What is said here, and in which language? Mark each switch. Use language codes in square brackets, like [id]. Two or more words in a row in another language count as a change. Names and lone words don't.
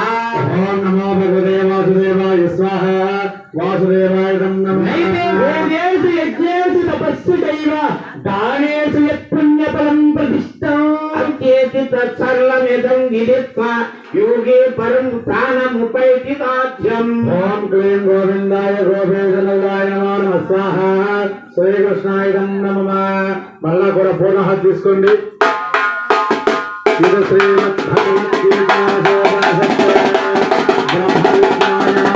[sa] ఓం నమో భగవతే వాసుదేవాయ స్వాహ వాసుదేవాయ నమః नैते भोगेषु यज्ञेषु तपस्सु चैव दानेषु यत्पुण्यफलं प्रतिष्ठम् अत्येति तत्सर्वमिदं विदित्वा योगे परं स्थानमुपैति साध्यम् ఓం క్లీం గోవిందాయ గోపేశనాయ నమః స్వాహ శ్రీకృష్ణాయ నమః [te] మళ్ళా కూడా పూర్ణ హాత్ తీసుకోండి [sa] ఇది శ్రీమద్ భగవద్గీతా శోభాసత్య బ్రహ్మవిజ్ఞాన